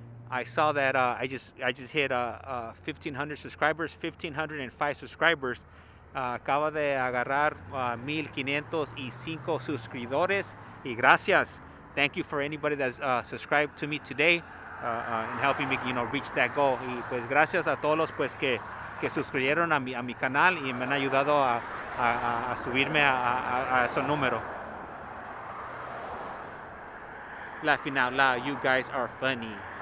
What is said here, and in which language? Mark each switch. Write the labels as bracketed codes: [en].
[en] I saw that I just hit 1,500 subscribers, 1,505 subscribers. [es] Acaba de agarrar 1,505 suscriptores. Y gracias. [en] Thank you for anybody that's subscribed to me today and helping me, reach that goal. [es] Y pues gracias a todos los pues que suscribieron a mi canal y me han ayudado a subirme a esos números. [en] Laughing out loud, you guys are funny.